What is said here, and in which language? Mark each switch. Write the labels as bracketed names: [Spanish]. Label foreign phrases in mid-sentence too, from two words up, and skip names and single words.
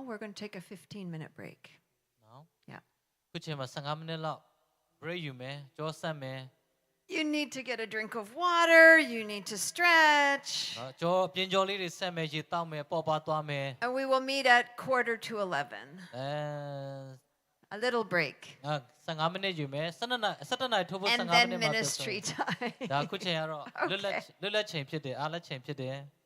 [English] We're going to take a 15-minute break. [Burmese] နော် [English] Yeah. [Burmese] ခုချိန်မှာ15မိနစ်လောက် break ယူမယ်ကြောဆက်မယ် [English] You need to get a drink of water, you need to stretch, [Burmese] နော်ကြောပြင်ကြောလေးတွေဆက်မယ်ရေတောက်မယ်ပေါ်ပါသွားမယ် [English] and we will meet at 11:45. အဲ A little break. [Burmese] 15 မိနစ်ယူမယ်17နာရီထိုးဖို့ [English] And [Burmese] 15မိ [English] then [Burmese] နစ်မှာ [English] ministry time. [Burmese] ဒါခုချိန်ကတော့လွတ်လပ်ချိန်ဖြစ်တယ်အားလက်ချိန်ဖြစ်တယ်